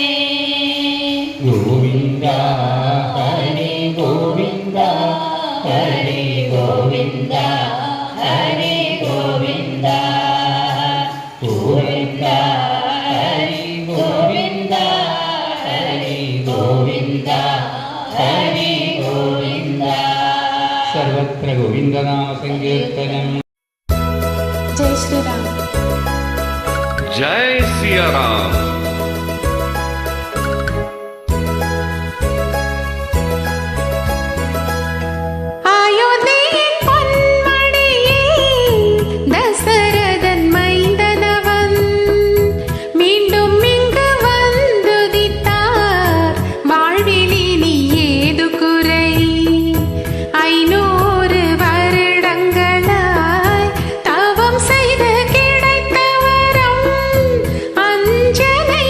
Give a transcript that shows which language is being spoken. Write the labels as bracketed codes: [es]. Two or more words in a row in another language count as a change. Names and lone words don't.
[ml] ഗോവിന്ദ ഹരി ഗോവിന്ദ ഹരി ഗോവിന്ദ ഹരി ഗോവിന്ദ ഗോവിന്ദ ഹരി ഗോവിന്ദ ഹരി ഗോവിന്ദ ഹരി ഗോവിന്ദ സർവത്ര ഗോവിന്ദനാമ സങ്കീർത്തനം. [hi] जय श्री राम. जय सिया राम. [ml] അയോധ്യയിൻ പൊന്മണിയേ ദശരഥൻ മൈന്ദനവൻ [ta] மீண்டும் இங்கு வந்துதித்தார் வாழ்விலினி ஏது குறை 500 வருடங்களாய் தவம் செய்து கிடைத்த வரம் அஞ்சன